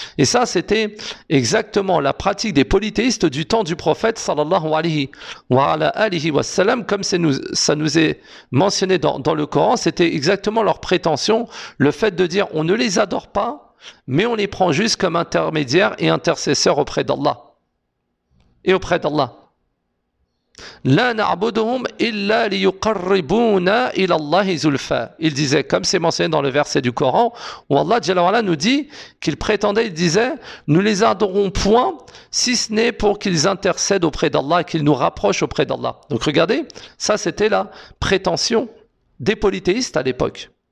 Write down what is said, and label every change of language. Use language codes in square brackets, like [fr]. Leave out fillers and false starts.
[fr] Et ça, c'était exactement la pratique des polythéistes du temps du prophète, sallallahu alayhi wa sallam, comme ça nous est mentionné dans le Coran, c'était exactement leur prétention, le fait de dire on ne les adore pas, mais on les prend juste comme intermédiaires et intercesseurs auprès d'Allah. Et auprès d'Allah. [ar] لا نعبدهم إلا ليقربونا إلى الله زلفى. [fr] Il disait, comme c'est mentionné dans le verset du Coran, où Allah Jalla Wala nous dit qu'il prétendait, il disait, nous les adorons point, si ce n'est pour qu'ils intercèdent auprès d'Allah, qu'ils nous rapprochent auprès d'Allah. Donc regardez, ça c'était la prétention des polythéistes à l'époque.